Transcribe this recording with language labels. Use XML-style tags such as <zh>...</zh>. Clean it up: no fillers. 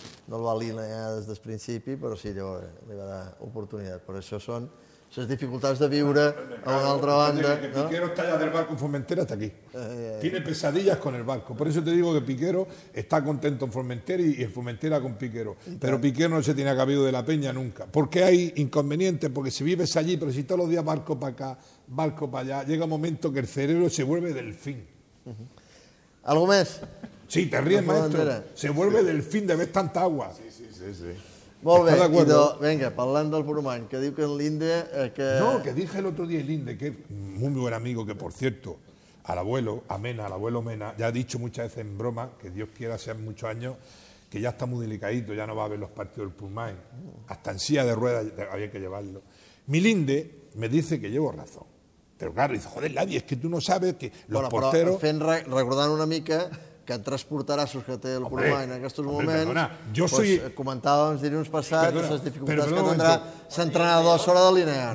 <ca>No el va alinear des del principi, però sí, llavors li va dar oportunitat. Per això són... Les dificultats de viure a una altra banda.</ca> <es>Que Piquero está allá del barco en Formentera hasta aquí. Tiene pesadillas con el barco. Por eso te digo que Piquero está contento en Formentera y en Formentera con Piquero. Pero Piquero no se tiene cabido de la Peña nunca. ¿Por qué hay inconvenientes? Porque si vives allí, pero si todos los días barco para acá, barco para allá, llega un momento que el cerebro se vuelve delfín. ¿Algo más? Sí, te ríes, maestro. Se vuelve delfín de ver tanta agua. Sí, sí, sí, sí.</es> <ca>Molt bé, idò, vinga, parlant del Bormany, que diu que en Linde... Que...</ca> <es>No, que dije el otro día en Linde, que es un buen amigo, que por cierto, al abuelo, a Mena, al abuelo Mena, ya ha dicho muchas veces en broma, que Dios quiera, sean muchos años, que ya está muy delicadito, ya no va a ver los partidos del Bormany, hasta en silla de ruedas había que llevarlo. Mi Linde me dice que llevo razón, pero claro, dice, joder, Ladi, es que tú no sabes que los porteros...</es> <ca>Bueno, pero recordant una mica... que transportarà sus que té el Colomà en aquests moments. Perdona, jo soy... comentàvem dilluns passat les dificultats que tindrà l'entrenador sobre la línia.</ca>